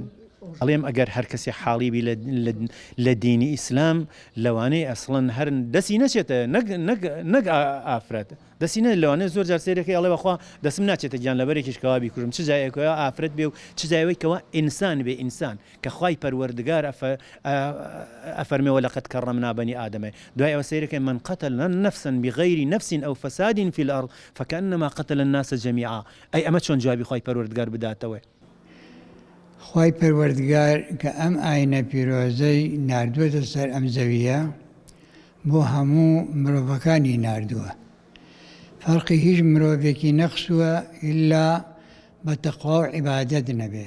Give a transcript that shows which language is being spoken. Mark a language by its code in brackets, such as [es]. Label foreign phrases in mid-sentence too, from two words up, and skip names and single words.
[ckb] ئەڵێم ئەگەر هەر کەسی حاڵیبی لە دینی ئیسلام لەوانەیە ئەسڵەن هەر دەسی نەچێتە نەک ئافرەت دەسی نە لەوانەیە زۆر جار سێرەکەی ئەڵێ بەخوا دەسم ناچێتە گیان لەبەرێکیش کەوا بیکوژم. چ جایەکەوە ئافرەت بێ و چ جایەوەی کەوا ئینسان بێ، ئینسان کە خوای پەروەردگار ئەفەرمێەوە [ar] لەقەد کەڕەمنا بەنی ئادەمە. [ckb] دوای ئەوە سەیرەکەی [ar] من قتل نفسا بغير نفس أو فساد في الأرض فكأنما قتل الناس جميعا. [ckb] ئەی ئەمە چۆن جوابی خوای پەروەردگار بداتەوە؟ خوای پەروەردگار کە ئەم ئاینە پیرۆزەی ناردووەتە سەر ئەم زەویە بۆ هەموو مرۆڤەکانی ناردووە. فەرقی هیچ مرۆڤێکی نەخسووە ئیلا بە تەقوا و عیبادەت نەبێ.